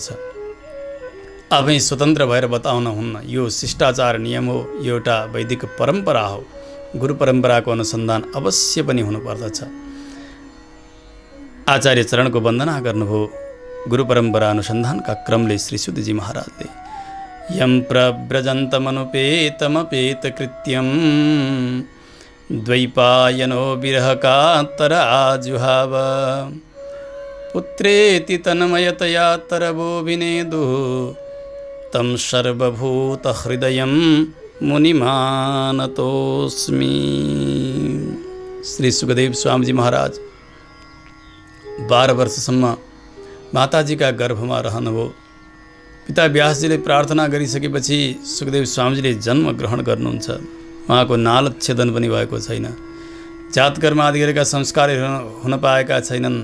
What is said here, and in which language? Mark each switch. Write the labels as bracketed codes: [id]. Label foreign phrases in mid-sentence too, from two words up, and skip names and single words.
[ne] आफै स्वतन्त्र भएर बताउन हुन्न। यो शिष्टाचार नियम हो, यो एउटा वैदिक परम्परा हो। गुरु परम्पराको अनुसन्धान अवश्य पनि हुनुपर्दछ। आचार्य चरणको वन्दना गर्नुभयो। गुरु परम्परा अनुसन्धानका क्रमले श्री सुतजी महाराजले [sa] यम प्रव्रजन्तमनुपेतमपेतकृत्यं द्वैपायनो विरहकातराजुहाव पुत्रेति तन्मयतया तरवोभिनेदुः तं सर्वभूतहृदयं मुनिमानतोस्मि। [ne] श्री सुखदेव स्वामीजी महाराज 12 वर्षसम्म माताजीका गर्भमा रहनुभयो। पिता व्यासजीले प्रार्थना गरिसकेपछि सुखदेव स्वामीजीले जन्म ग्रहण गर्नुहुन्छ। उहाँको नालच्छेदन पनि भएको छैन। जातकर्म आदि गरेका संस्कारहरू हुन पाएका छैनन्।